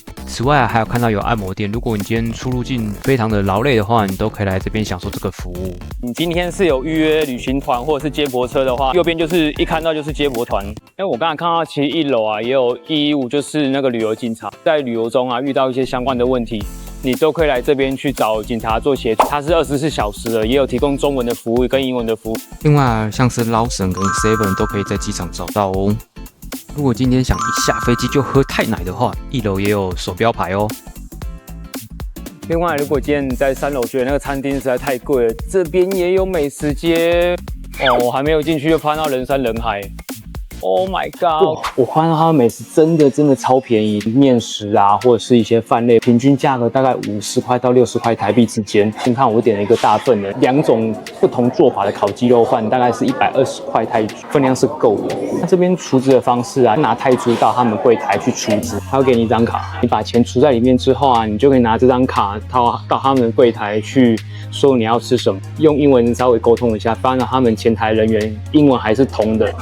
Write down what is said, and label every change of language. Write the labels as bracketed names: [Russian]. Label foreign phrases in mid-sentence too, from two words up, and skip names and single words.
[Chinese] 此外啊，還有看到有按摩店，如果你今天出入境非常的勞累的話，你都可以來這邊享受這個服務。你今天是有預約旅行團或者是接駁車的話，右邊就是一看到就是接駁團。因為我剛才看到其實1樓啊也有115，就是那個旅遊警察，在旅遊中啊遇到一些相關的問題，你都可以來這邊去找警察做協助。它是24小時的，也有提供中文的服務跟英文的服務。另外啊，像是 Lawson 跟 Seven 都可以在機場找到哦。如果今天想一下飛機就喝泰奶的話，1樓也有手標牌哦。另外，如果今天你在3楼覺得那個餐廳實在太貴了，這邊也有美食街哦。我還沒有進去就發現到人山人海。 [English] Oh my god！ [Chinese] 我發現它的美食真的超便宜，面食啊或者是一些飯類，平均價格大概50塊到60塊台幣之間。你看我點了一個大份的2種不同做法的烤雞肉飯，大概是120塊泰銖，分量是夠的。那這邊儲值的方式啊，拿泰銖到他們櫃檯去儲值，他會給你一張卡，你把錢儲在裡面之後啊，你就可以拿這張卡到他們櫃檯去說你要吃什麼，用英文稍微溝通一下，发现他們前台人員英文還是通的。